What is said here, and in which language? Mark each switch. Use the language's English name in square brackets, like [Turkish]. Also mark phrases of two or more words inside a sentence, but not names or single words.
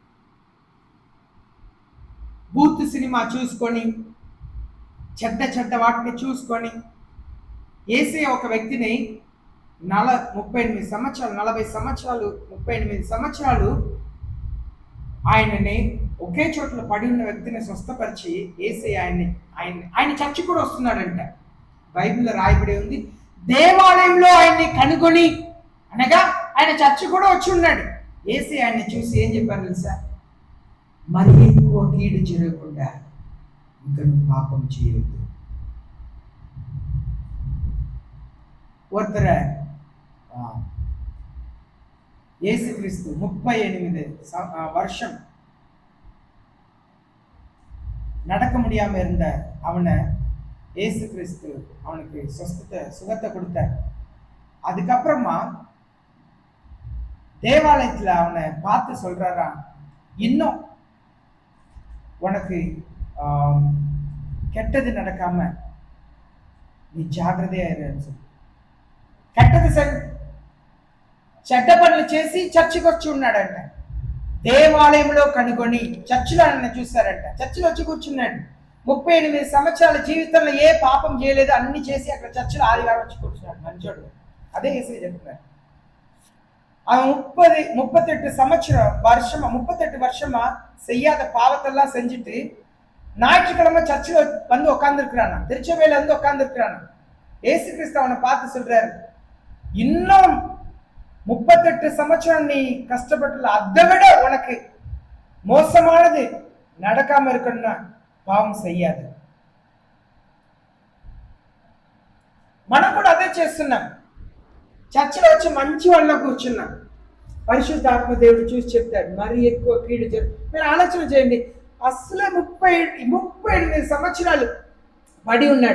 [Telugu] బూత్ సినిమా చూసుకొని, చెడ్డ వాటిని చూసుకొని, యేసయ్య ఒక వ్యక్తిని 38 సంవత్సరాలు 40 సంవత్సరాలు 38 సంవత్సరాలు ఆయనని ఒకే చోట్ల పడి ఉన్న వ్యక్తిని స్వస్థపరిచి యేసయ్య ఆయన చర్చి కూడా వస్తున్నాడంట. బైబిల్లో రాయబడి ఉంది, దేవాలయంలో ఆయన్ని కనుగొని, అనగా ఆయన చర్చి కూడా వచ్చి ఉన్నాడు. యేసయ్య ఆయన్ని చూసి ఏం చెప్పారు తెలుసా? మరి ఎక్కువ కీడు జరగకుండా ఇంకా నువ్వు పాపం చేయవద్దు. [Tamil] ஒருத்தரை இயேசு கிறிஸ்து 38 வருஷம் நடக்க முடியாம இருந்த அவனை இயேசு கிறிஸ்து அவனுக்கு சுகத்தை கொடுத்தார். அதுக்கப்புறமா தேவாலயத்துல அவனை பார்த்து சொல்றாரா, இன்னும் உனக்கு கெட்டது நடக்காம நீ ஜாக்கிரதையா இரு. [Telugu] కట్టది చెడ్డ పనులు చేసి చర్చికి వచ్చి ఉన్నాడంట. దేవాలయంలో కనుగొని చర్చిలో ఆయన చూస్తారంట. చర్చిలో వచ్చి కూర్చున్నాడు. 38 సంవత్సరాల జీవితంలో ఏ పాపం చేయలేదు, అన్ని చేసి అక్కడ చర్చిలో ఆదివారం వచ్చి కూర్చున్నాడు. మంచోడు. అదే యేసు చెప్తున్నారు. [Tamil] அவன் 38 வருஷமா செய்யாத பாவத்தெல்லாம் செஞ்சுட்டு ஞாயிற்றுக்கிழமை சர்ச்சில் வந்து உட்கார்ந்துருக்கிறானா, திருச்சபையில வந்து உட்கார்ந்துருக்கிறானா. ஏசு கிறிஸ்து அவனை பார்த்து சொல்றாரு, இன்னும் 38 సంవత్సరం நீ கஷ்டப்பட்டல, அதை விட உனக்கு మోసమానది நடக்காம இருக்கணும்னா [Telugu] పాపం చెయ్యాలి. మనం కూడా అదే చేస్తున్నాం. చర్చిలో వచ్చి మంచి వాళ్ళ కూర్చున్నాం. పరిశుద్ధాత్మ దేవుడు చూసి చెప్తాడు, మరి ఎక్కువ కీడు మీరు ఆలోచన చేయండి. అసలు 38 సంవత్సరాలు పడి ఉన్నాడు.